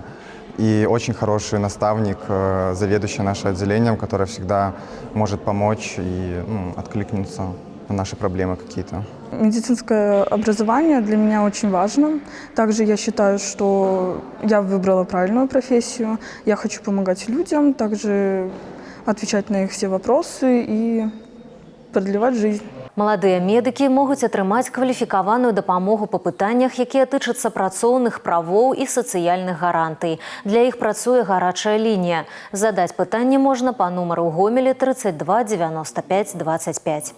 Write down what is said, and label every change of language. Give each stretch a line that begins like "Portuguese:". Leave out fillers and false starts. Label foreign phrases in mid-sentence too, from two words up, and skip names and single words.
Russian: И очень хороший наставник, заведующий нашим отделением, который всегда может помочь и откликнуться на наши проблемы какие-то. Медицинское образование для меня очень важно. Также я считаю, что я выбрала правильную профессию. Я хочу помогать людям, также отвечать на их все вопросы и продлевать жизнь.
Belarusian: Маладыя медыкі могуць атрымаць кваліфікаваную дапамогу па пытаннях, якія тычацца працоўных правоў і сацыяльных гарантый. Для іх працуе гарачая лінія. Задаць пытанне можна па нумару ў Гомелі 32 95 25.